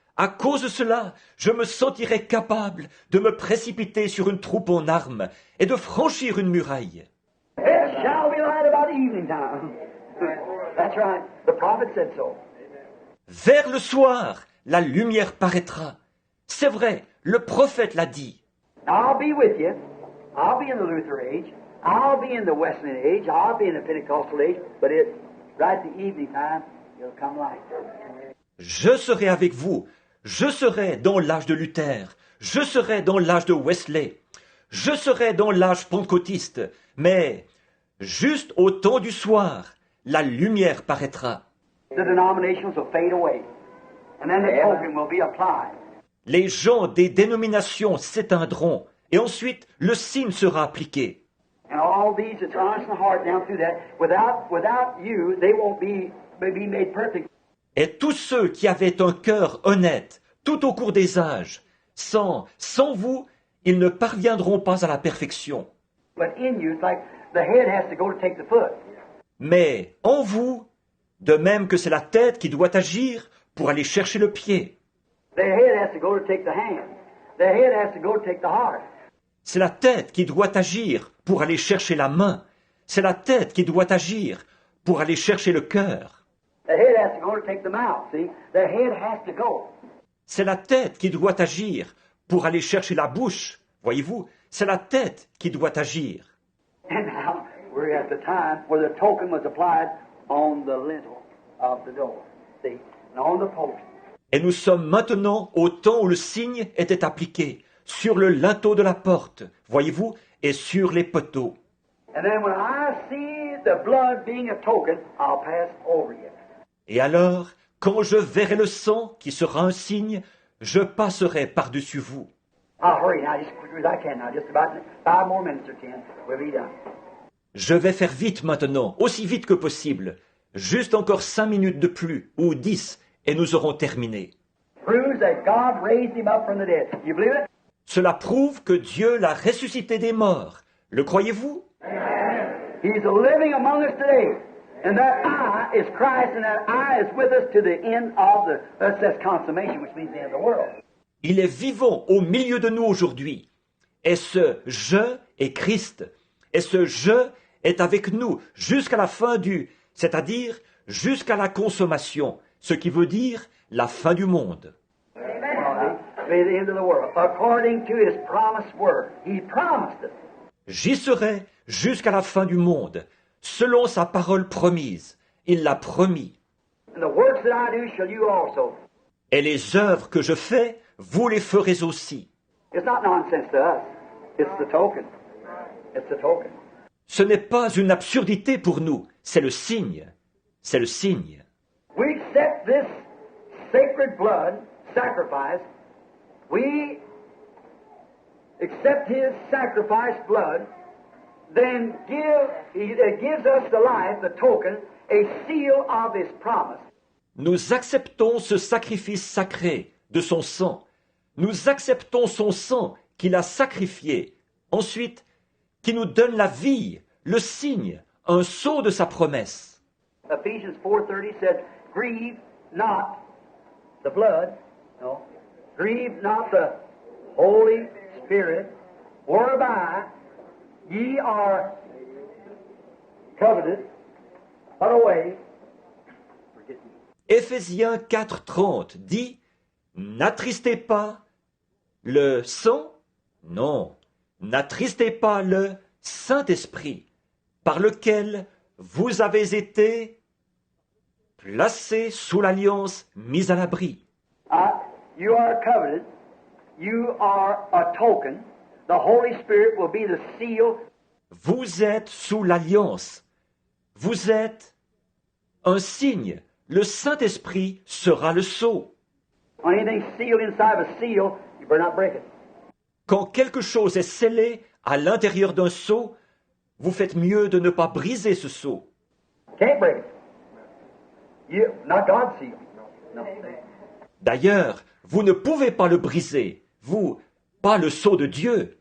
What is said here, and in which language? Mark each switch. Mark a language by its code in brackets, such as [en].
[fr] À cause de cela, je me sentirai capable de me précipiter sur une troupe en armes et de franchir une muraille. [en] It shall be light about the evening time. That's right. The prophet said so. [fr] Vers le soir, la lumière paraîtra. C'est vrai, le prophète l'a dit. [en] I'll be with you. I'll be in the Luther age. I'll be in the Wesleyan age. I'll be in the Pentecostal age. But it's right the evening time, it'll come light. [fr] Je serai avec vous. Je serai dans l'âge de Luther. Je serai dans l'âge de Wesley. Je serai dans l'âge pentecôtiste. Mais, juste au temps du soir, la lumière paraîtra. [en] The denominations will fade away. And then the token will be applied. [fr] Les gens des dénominations s'éteindront. Et ensuite, le signe sera appliqué. [en] And all these that's honest in heart down through that, without you, they won't be made perfect. [fr] Et tous ceux qui avaient un cœur honnête, tout au cours des âges, sans vous, ils ne parviendront pas à la perfection. [en] But in you, it's like the head has to go to take the foot. [fr] Mais en vous, de même que c'est la tête qui doit agir pour aller chercher le pied, [en] The head has to go to take the hand. The head has to go to take the heart. [fr] c'est la tête qui doit agir pour aller chercher la main, c'est la tête qui doit agir pour aller chercher le cœur. [en] The head has to go to take the mouth. See, the head has to go. [fr] C'est la tête qui doit agir pour aller chercher la bouche. Voyez-vous, c'est la tête qui doit agir. [en] And now we're at the time where the token was applied on the lintel of the door. See, and on the post. [fr] Et nous sommes maintenant au temps où le signe était appliqué sur le linteau de la porte, voyez-vous, et sur les poteaux. [en] And then when I see the blood being a token, I'll pass over you. [fr] Et alors, quand je verrai le sang qui sera un signe, je passerai par-dessus vous. [en] I'll hurry now, just as quick as I can now. Just about 5 more minutes or 10, we'll be done. [fr] Je vais faire vite maintenant, aussi vite que possible. Juste encore 5 minutes de plus, ou 10, et nous aurons terminé. [en] Proves that God raised him up from the dead. You believe it? [fr] Cela prouve que Dieu l'a ressuscité des morts. Le croyez-vous? [en] He's living among us today. And that I is Christ, and that I is with us to the end of the, that's consummation, which means the end of the world. [fr] Il est vivant au milieu de nous aujourd'hui. Et ce « je » est Christ. Et ce « je » est avec nous jusqu'à la fin du, c'est-à-dire jusqu'à la consommation, ce qui veut dire la fin du monde. [en] Amen. To the end of the world, according to his promised word. He promised it. [fr] J'y serai jusqu'à la fin du monde, selon sa parole promise. Il l'a promis. [en] And the works that I do shall you also. [fr] Et les œuvres que je fais, vous les ferez aussi. [en] It's not nonsense to us. It's the token. It's the token. [fr] Ce n'est pas une absurdité pour nous, c'est le signe. C'est le signe. [en] We accept this sacred blood sacrifice. We accept his sacrifice blood. Then it gives us the life, the token, a seal of his promise. [fr] Nous acceptons ce sacrifice sacré de son sang. Nous acceptons son sang qu'il a sacrifié. Ensuite, qui nous donne la vie, le signe, un sceau de sa promesse. [en] Ephesians 4:30 said, "Grieve not the blood, no, grieve not the Holy Spirit, whereby ye are coveted, put away." [fr] Éphésiens 4:30 dit « N'attristez pas le sang, non, n'attristez pas le Saint-Esprit, par lequel vous avez été placés sous l'alliance, mis à l'abri. » [en] You are coveted, you are a token, the Holy Spirit will be the seal. [fr] Vous êtes sous l'alliance, vous êtes un signe, le Saint-Esprit sera le sceau. [en] Anything sealed inside of a seal, you better not break it. [fr] Quand quelque chose est scellé à l'intérieur d'un sceau, vous faites mieux de ne pas briser ce sceau. [en] Can't break it. Not God's seal. No. [fr] D'ailleurs, vous ne pouvez pas le briser. Vous, pas le sceau de Dieu.